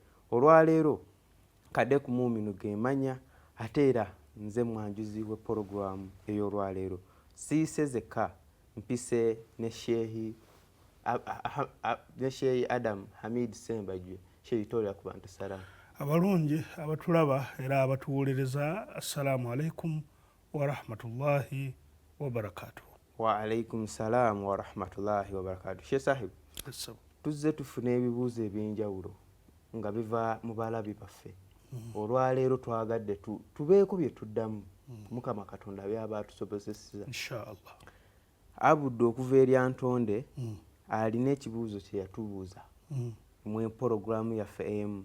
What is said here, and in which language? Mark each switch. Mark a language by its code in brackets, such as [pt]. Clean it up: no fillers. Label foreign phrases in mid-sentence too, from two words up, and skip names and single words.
[lg] Olwaleero kadde ku muuminu gemanya ate era nze mwanjuzi we porogaramu ey'olwaleero. Siise zekka, mpise ne Sheikh Adam Hamid Sembajwe. Sheikh tolera ku bantu salaamu. Abalungi abatulaba era abatuwolereza, [ar] السلام عليكم ورحمة الله وبركاته. وعليكم السلام ورحمة الله وبركاته. [lg] Sheikh Sahib, tuzze tufune ebibuuzo eby'enjawulo nga biva mu balabi baffe. Olwaleero twagadde tubeeko bye tuddamu. Mukama Katonda byaba atusobozeseza. Inshallah. Abudde okuva eri Antonde alina ekibuuzo kye yatubuuza mu porogaramu yaffe emu.